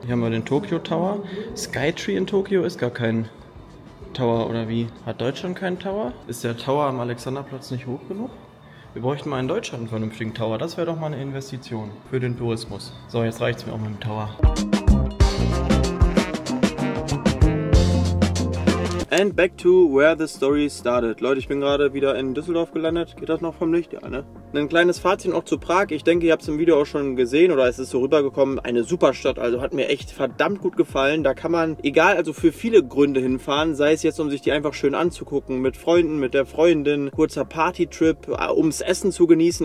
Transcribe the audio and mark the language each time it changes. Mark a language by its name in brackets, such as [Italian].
[German] Hier haben wir den Tokyo Tower. Skytree in Tokio ist gar kein Tower, oder wie? Hat Deutschland keinen Tower? Ist der Tower am Alexanderplatz nicht hoch genug? Wir bräuchten mal in Deutschland einen vernünftigen Tower. Das wäre doch mal eine Investition für den Tourismus. So, jetzt reicht es mir auch mit dem Tower. [English] And back to where the story started. [German] Leute, ich bin gerade wieder in Düsseldorf gelandet. Geht das noch vom Licht? Ja, ne? Ein kleines Fazit noch zu Prag. Ich denke, ihr habt es im Video auch schon gesehen oder es ist so rübergekommen. Eine super Stadt, also hat mir echt verdammt gut gefallen. Da kann man, egal, also für viele Gründe hinfahren. Sei es jetzt, um sich die einfach schön anzugucken, mit Freunden, mit der Freundin, kurzer Partytrip, ums Essen zu genießen.